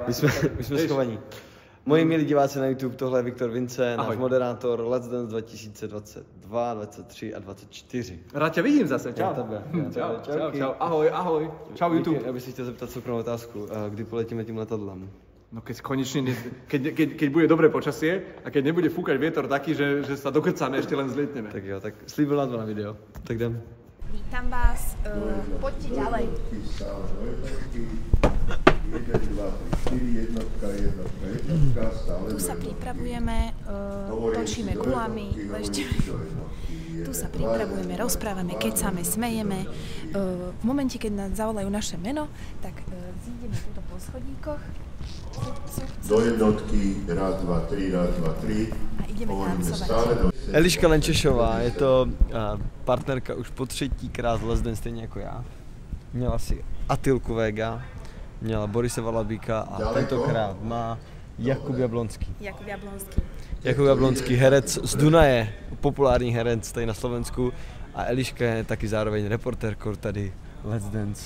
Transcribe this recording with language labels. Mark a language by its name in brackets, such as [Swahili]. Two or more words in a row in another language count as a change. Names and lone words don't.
[Czech] My jsme schovaní. Moji milí diváci na YouTube, tohle je Viktor Vince, náš moderátor Let's Dance 2022, 23 a 24. Rád tě vidím zase, čau. Čau. Ahoj. Čau YouTube. Já bych si chtěl zeptat soukromou otázku, kdy poletíme tím letadlem? [Slovak] No keď bude dobré počasie a keď nebude fúkať vietor taký, že sa dokrcáme, ešte len zlietneme. [Czech] Tak jo, tak slíbil nám to na video. Tak jdem. [Slovak] Vítam vás, poďte ďalej. 1, 2, 3, 4, jednotka, stále. Tu sa pripravujeme, točíme gulami, leštíme. Tu sa pripravujeme, rozprávame, kecáme, smejeme. V momente, keď nás zavolajú naše meno, tak zídeme tuto po schodíkoch. Do jednotky, raz, dva, tri, a ideme tancovať. [Czech] Eliška Lenčešová, je to partnerka už po třetíkrát Let's Dance, stejně jako já. Měla si Atilku Vega, měla Borise Valabíka a tentokrát má Jakub Jablonský. Jakub Jablonský, herec z Dunaje, populární herec tady na Slovensku, a Eliška je taky zároveň reportérkou tady Let's Dance.